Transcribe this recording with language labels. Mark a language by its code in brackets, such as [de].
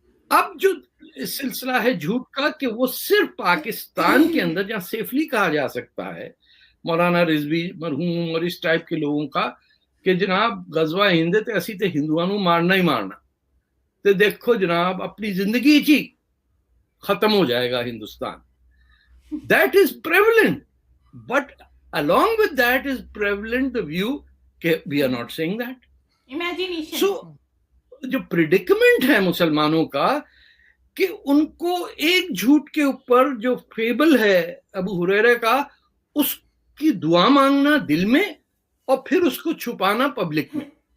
[ur] اب جو سلسلہ ہے جھوٹ کا کہ وہ صرف پاکستان کے اندر جہاں سیفلی کہا جا سکتا ہے، مولانا رضوی مرحوم اور اس ٹائپ کے لوگوں کا کہ جناب غزوہ ہند [pa] تے اسی تے ہندوؤں مارنا ہی مارنا، [ur] تو دیکھو جناب اپنی زندگی چی ختم ہو جائے گا Hindustan. [en] That is prevalent, but along with that is prevalent the view [ur] کہ [en] we are not saying that. Imagination. [ur] So جو predicament ہے مسلمانوں کا کہ ان کو ایک جھوٹ کے اوپر جو فیبل ہے ابو ہریرہ کا، اس کی دعا مانگنا دل میں اور پھر اس کو چھپانا پبلک میں.